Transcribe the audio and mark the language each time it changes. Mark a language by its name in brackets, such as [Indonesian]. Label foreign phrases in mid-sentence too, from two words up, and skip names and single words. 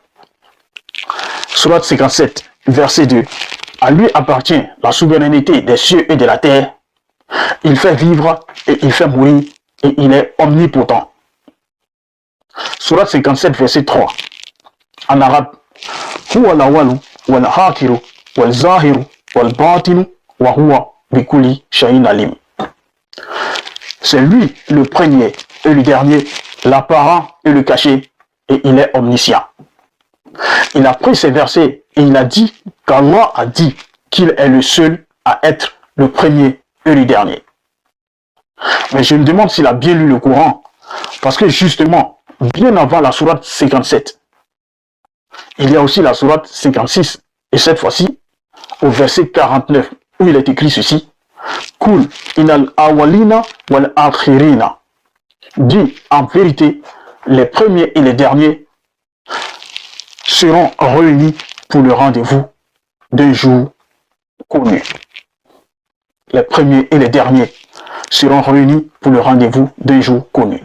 [French] Sourate 57, verset 2. À lui appartient la souveraineté des cieux et de la terre. Il fait vivre et il fait mourir et il est omnipotent. Sourate 57, verset 3. En arabe. [Arabic] هو الأول والآخر والظاهر والباطن وهو بكل شيء عليم. [French] C'est lui le premier et le dernier, l'apparent et le caché, et il est omniscient. Il a pris ces versets et il a dit qu'Allah a dit qu'il est le seul à être le premier et le dernier. Mais je me demande s'il a bien lu le Coran, parce que justement, bien avant la sourate 57, il y a aussi la sourate 56, et cette fois-ci, au verset 49, où il est écrit ceci: [Arabic] قل إن الأولين والآخرين. [French] Dit en vérité, les premiers et les derniers seront réunis pour le rendez-vous d'un jour connu. Les premiers et les derniers seront réunis pour le rendez-vous d'un jour connu.